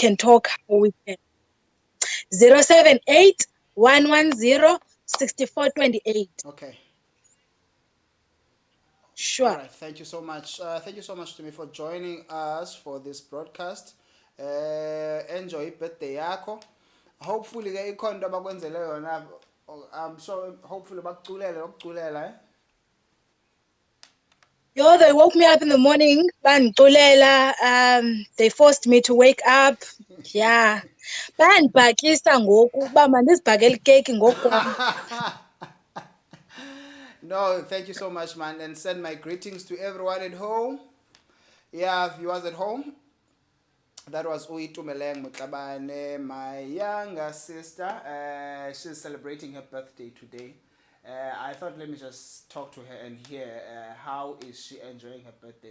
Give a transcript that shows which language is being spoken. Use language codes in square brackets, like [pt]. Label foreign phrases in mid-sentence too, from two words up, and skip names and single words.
[en] we can talk how we can. 078 Okay. All Sure. right. Thank you so much. Thank you so much to me for joining us for this broadcast. Enjoy birthday yakho. [xh] Hopefully ke ikhona into abakwenzele yona. [en] I'm sure hopefully bakuculela eh. Yo, they woke me up in the morning. They forced me to wake up. Yeah. [xh] Bandibhakisa ngoku uba mandizibhakele ikeyiki ngokwam. [en] No, thank you so much, man, and send my greetings to everyone at home. Yeah, viewers at home. That was Tumeleng Mutabane, my younger sister. She's celebrating her birthday today. I thought let me just talk to her and hear how is she enjoying her birthday.